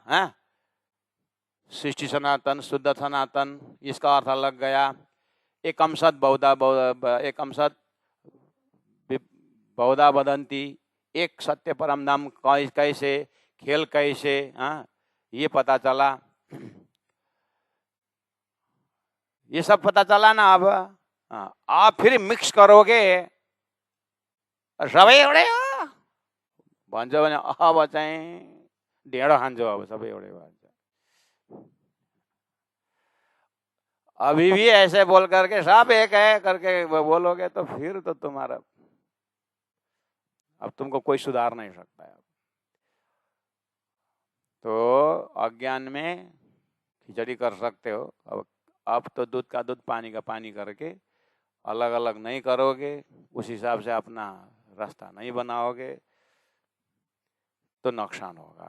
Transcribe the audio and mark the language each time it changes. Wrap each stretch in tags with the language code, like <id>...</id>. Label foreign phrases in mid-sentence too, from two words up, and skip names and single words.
<hi>सृष्टि सनातन शुद्ध सनातन इसका अर्थ लग गया,</hi> <sa>एकम सत बहुधा वदंती,</sa> <hi>एक सत्य परम धाम कैसे, खेल कैसे, ये पता चला, ये सब पता चला ना। अब आप फिर मिक्स करोगे</hi> <ne>सबै एउटै हो भन्छ भने अब चाहिँ ढेँडो खान्छौ, अब सबै एउटै भन्छ।</ne> <hi>अभी भी ऐसे बोल करके सब एक है करके बोलोगे तो फिर तो तुम्हारा, अब तुमको कोई सुधार नहीं सकता है। तो अज्ञान में खिचड़ी कर सकते हो, अब तो दूध का दूध पानी का पानी करके अलग अलग नहीं करोगे, उस हिसाब से अपना रास्ता नहीं बनाओगे, तो नुकसान होगा।</hi>